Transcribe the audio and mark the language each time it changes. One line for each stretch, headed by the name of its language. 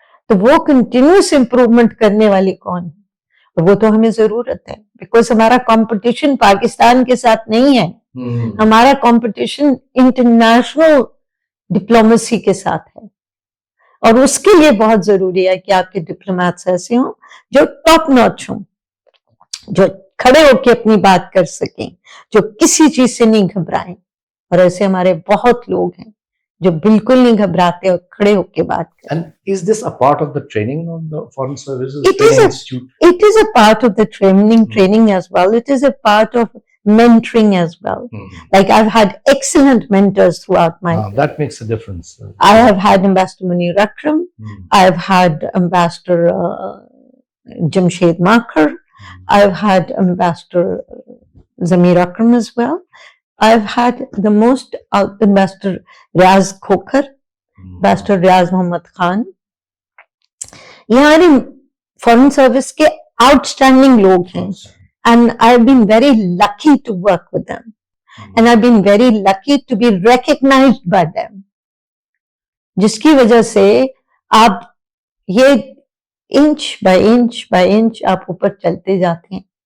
Urdu: تو وہ continuous improvement کرنے والے کون ہیں وہ تو ہمیں ضرورت ہے بیکاز ہمارا کمپٹیشن پاکستان کے ساتھ نہیں ہے, ہمارا کمپٹیشن انٹرنیشنل ڈپلومیسی کے ساتھ ہے اور اس کے لیے بہت ضروری ہے کہ آپ کے ڈپلومیٹس ایسے ہوں جو ٹاپ ناچ ہوں, جو کھڑے ہو کے اپنی بات کر سکیں, جو کسی چیز سے نہیں گھبرائیں. اور ایسے ہمارے بہت لوگ ہیں جو بالکل نہیں گھبراتے اور کھڑے ہو کے بات کریں.
English: And is this a part of the training of the foreign services It training is institute? It is a part of the training as well. It is a part of mentoring as well. Like I've had excellent mentors throughout my career. That makes a difference. I have had Ambassador Munir Akram. I've had Ambassador Jamshed Makhar. I've had Ambassador Zamir Akram as well. I've had the most Ambassador Riaz Khokhar, Ambassador Riaz Muhammad Khan.
Urdu: یہ ہماری foreign service کے out standing لوگ ہیں
English: and I've been very lucky to work with them and I've been very lucky to be recognized by them,
Urdu: جس کی وجہ سے آپ یہ انچ بائی انچ آپ اوپر چلتے جاتے ہیں.